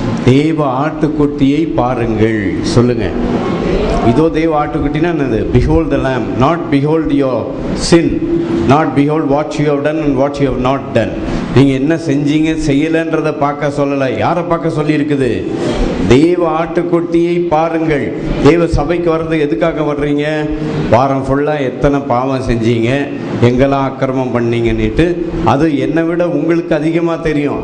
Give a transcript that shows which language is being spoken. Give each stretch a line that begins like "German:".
Tamil: தேவ ஆட்டுக்குட்டியை பாருங்கள் சொல்லுங்க. இதோ தேவ ஆட்டுக்குட்டினா என்னது?
English: behold the lamb, not behold your sin, not behold what you have done and what you have not done.
Tamil: நீங்க என்ன செஞ்சீங்க செய்யலன்றதை பார்க்க சொல்லலை. யாரை பார்க்க சொல்லி இருக்குது? தேவ ஆட்டுக்குட்டியை பாருங்கள். தேவ சபைக்கு வர்றது எதுக்காக வர்றீங்க? வாரம் ஃபுல்லாக எத்தனை பாவம் செஞ்சீங்க, எங்கெல்லாம் அக்கிரமம் பண்ணீங்கன்னுட்டு அது என்னை விட உங்களுக்கு அதிகமாக தெரியும்.